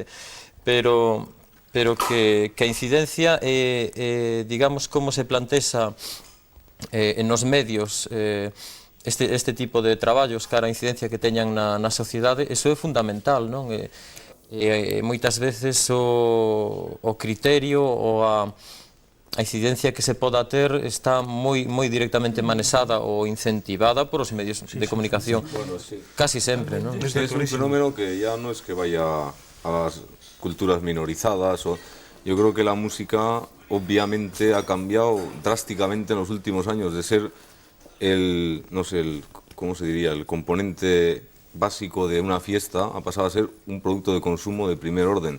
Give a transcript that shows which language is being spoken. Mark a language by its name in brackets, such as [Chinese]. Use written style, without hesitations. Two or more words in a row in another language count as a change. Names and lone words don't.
[Galician] Pero que a incidencia digamos, como se plantexa en os medios este tipo de traballos cara a incidencia que teñan na sociedade, eso é fundamental, non? Moitas veces o criterio ou a incidencia que se poda ter está moi directamente manexada ou incentivada por os medios de comunicación, casi sempre, non? [Spanish] Es un fenómeno que ya no es que vaya a las culturas minorizadas. Yo creo que la música obviamente ha cambiado drásticamente en los últimos años de ser ¿cómo se diría? El componente básico de una fiesta ha pasado a ser un producto de consumo de primer orden.